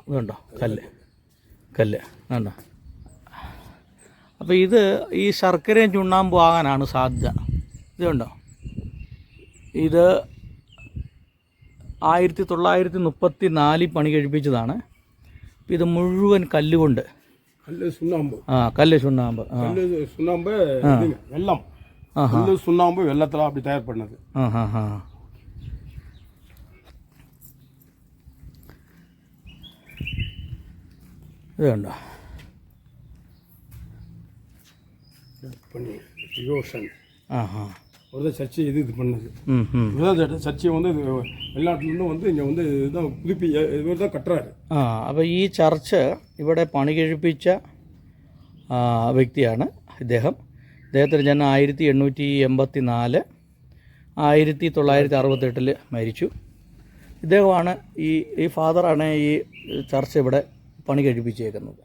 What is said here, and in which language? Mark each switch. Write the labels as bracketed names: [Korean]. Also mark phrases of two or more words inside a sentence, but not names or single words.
[Malayalam] ഇതുണ്ടോ, കല്ല് കണ്ടോ. അപ്പോൾ ഇത് ഈ ശർക്കരയും ചുണ്ണാമ്പും ആകാനാണ് സാധ്യത. ഇതുണ്ടോ, ഇത് 1934 പണി കഴിപ്പിച്ചതാണ്. ഇത് മുഴുവൻ കല്ലുകൊണ്ട്, [Tamil] சுண்ணாம்பு வெல்லம், சுண்ணாம்பு வெள்ளத்தில் அப்படி தயார் பண்ணது. [Malayalam] ഇത് കണ്ടോ, [Tamil] ஒரு சர்ச்சை இது பண்ணது. சர்ச்சையை வந்து வெளிநாட்டிலேருந்து இங்கே இதுதான் இவர் தான் கட்டுறாரு. [Malayalam] അപ്പോൾ ഈ ചർച്ച് ഇവിടെ പണി കഴിപ്പിച്ച വ്യക്തിയാണ് ഇദ്ദേഹത്തിന് ജനനം 1884, 1968 മരിച്ചു. ഇദ്ദേഹമാണ് ഈ ഫാദറാണ് ഈ ചർച്ച് ഇവിടെ പണി കഴിപ്പിച്ചേക്കുന്നത്.